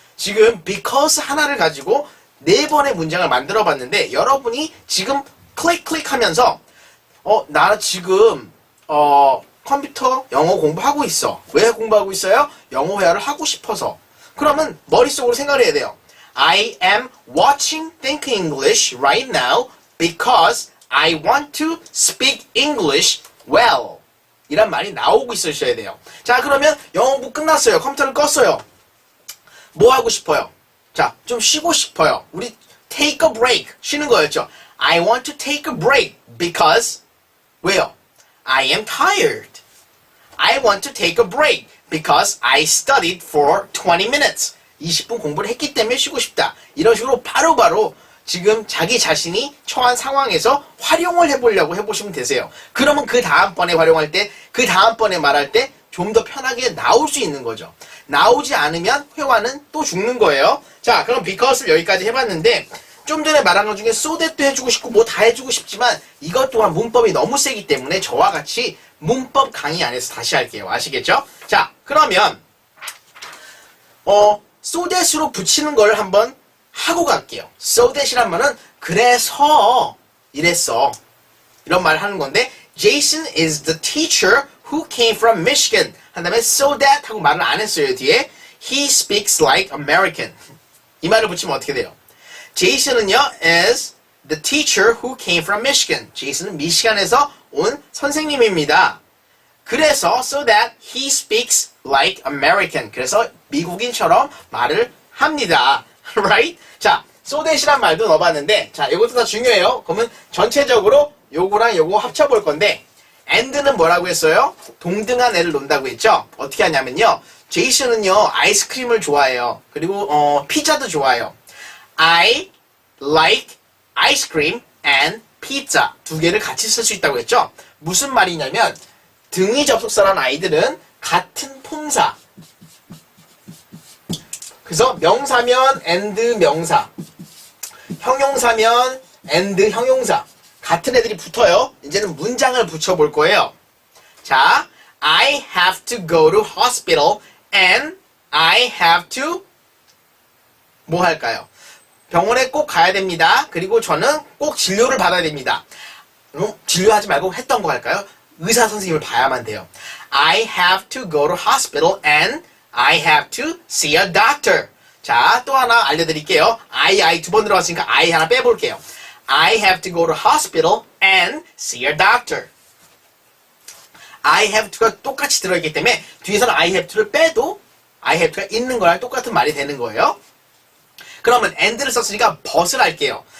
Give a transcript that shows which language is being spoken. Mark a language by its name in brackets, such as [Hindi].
[Korean] 지금 because 하나를 가지고 4번의 문장을 만들어 봤는데 여러분이 지금 클릭 하면서 나 지금 컴퓨터 영어 공부하고 있어. 왜 공부하고 있어요? 영어 회화를 하고 싶어서. 그러면 머릿속으로 생각을 해야 돼요. [English] I am watching Think English right now because I want to speak English well. [Korean] 이란 말이 나오고 있으셔야 돼요. 자, 그러면 영어 공부 끝났어요. 컴퓨터를 껐어요. 뭐 하고 싶어요? 자, 좀 쉬고 싶어요. [English] 우리 take a break. [Korean] 쉬는 거였죠. [English] I want to take a break because 왜요? I am tired. I want to take a break because I studied for 20 minutes. [Korean] 20분 공부를 했기 때문에 쉬고 싶다. 이런 식으로 바로바로 지금 자기 자신이 처한 상황에서 활용을 해보려고 해보시면 되세요. 그러면 그 다음번에 활용할 때, 그 다음번에 말할 때 좀 더 편하게 나올 수 있는 거죠. 나오지 않으면 회화는 또 죽는 거예요. 자, 그럼 because를 여기까지 해봤는데 좀 전에 말한 것 중에 so that도 해주고 싶고 뭐 다 해주고 싶지만 이것 또한 문법이 너무 세기 때문에 저와 같이 문법 강의 안에서 다시 할게요. 아시겠죠? 자, 그러면 so that으로 붙이는 걸 한번 하고 갈게요. so that이란 말은 그래서 이랬어. 이런 말을 하는 건데 [English] Jason is the teacher who came from Michigan. [Korean] 한 다음에 so that 하고 말을 안 했어요. [English] 뒤에 he speaks like American. [Korean] 이 말을 붙이면 어떻게 돼요? [English] 제이슨은요 is the teacher who came from Michigan. [Korean] 제이슨은 미시간에서 온 선생님입니다. [English] 그래서 so that he speaks like American. [Korean] 그래서 미국인처럼 말을 합니다. Right? 자, so that이란 말도 넣어봤는데 자, 이것도 다 중요해요. 그러면 전체적으로 요거랑 요거 합쳐볼 건데 and는 뭐라고 했어요? 동등한 애를 논다고 했죠? 어떻게 하냐면요. 제이슨은요 아이스크림을 좋아해요. 그리고 피자도 좋아해요. [English] I like ice cream and pizza [Korean] 두 개를 같이 쓸 수 있다고 했죠? 무슨 말이냐면 등위 접속사란 아이들은 같은 품사. 그래서 명사면 and 명사, 형용사면 and 형용사. 같은 애들이 붙어요. 이제는 문장을 붙여볼 거예요. [English] 자, I have to go to hospital and I have to [Korean] 뭐 할까요? 병원에 꼭 가야 됩니다. 그리고 저는 꼭 진료를 받아야 됩니다. 진료하지 말고 했던 거 할까요? 의사 선생님을 봐야만 돼요. [English] I have to go to hospital and I have to see a doctor. [Korean] 자, 또 하나 알려드릴게요. I 두 번 들어갔으니까 I 하나 빼볼게요. [English] I have to go to hospital and see a doctor. [Korean] I have to가 똑같이 들어있기 때문에 뒤에서는 I have to를 빼도 I have to가 있는 거랑 똑같은 말이 되는 거예요. 그러면 and를 썼으니까 but을 할게요.